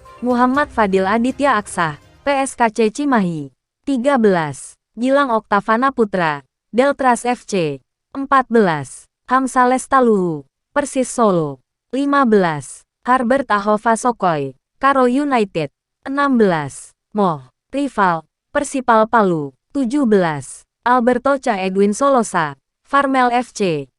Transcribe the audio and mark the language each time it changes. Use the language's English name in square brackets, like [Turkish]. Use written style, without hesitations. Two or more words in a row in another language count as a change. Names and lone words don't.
[Indonesian] Muhammad Fadil Aditya Aksah, PSKC Cimahi. 13. Gilang Oktavana Putra, Deltras FC. 14. Hamsa Lestaluhu, Persis Solo. 15. Harbert Ahova Sokoy, Karo United. 16. Moh Rival, Persipal Palu. 17. Alberto Cha Edwin Solosa, Farmel FC.